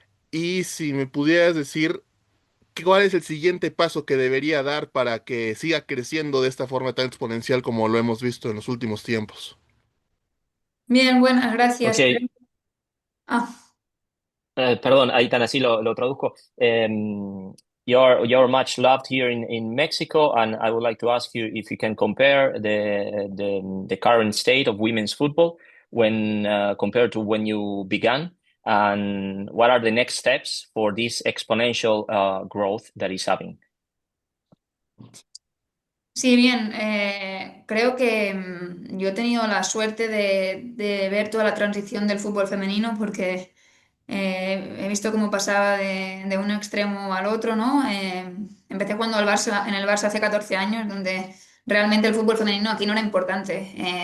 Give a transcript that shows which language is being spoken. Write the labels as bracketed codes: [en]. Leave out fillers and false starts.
[es] Y si me pudieras decir, ¿cuál es el siguiente paso que debería dar para que siga creciendo de esta forma tan exponencial como lo hemos visto en los últimos tiempos? Bien, buenas, gracias. [en] Okay. Ah, [es] Perdón, Aitana, sí lo traduzco. [en] You're much loved here in Mexico, and I would like to ask you if you can compare the current state of women's football when compared to when you began, and what are the next steps for this exponential growth that is having. [es] sí, bien, creo que yo he tenido la suerte de ver toda la transición del fútbol femenino porque he visto cómo pasaba de un extremo al otro, ¿no? Empecé jugando en el Barça hace 14 años, donde realmente el fútbol femenino aquí no era importante.